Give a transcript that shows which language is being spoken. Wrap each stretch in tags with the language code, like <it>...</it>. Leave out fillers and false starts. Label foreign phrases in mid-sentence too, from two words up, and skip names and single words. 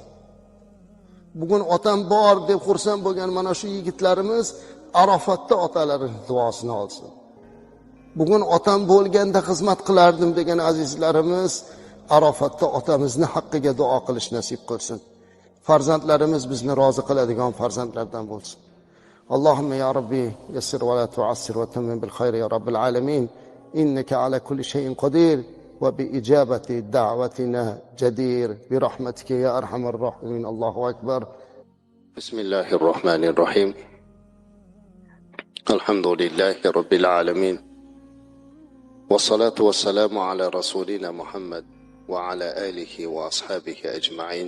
<uz>Bugun otam bor deb xursand bo'lgan mana shu yigitlarimiz Arofatda otalarining duosini olsin. Bugun otam bo'lganda xizmat qilardim degan azizlarimiz Arofatda otamizni haqqiga duo qilish nasib qilsin. Farzandlarimiz bizni rozi qiladigan farzandlardan bo'lsin.</uz> <ar>اللهم يا رب يسر ولا تعسر وتمم بالخير يا رب العالمين. إنك على كل شيء قدير وبإجابة دعوتنا جدير برحمتك يا أرحم الراحمين. الله أكبر. بسم الله الرحمن الرحيم. الحمد لله رب العالمين. والصلاة والسلام على رسولنا محمد وعلى آله وأصحابه أجمعين.</ar>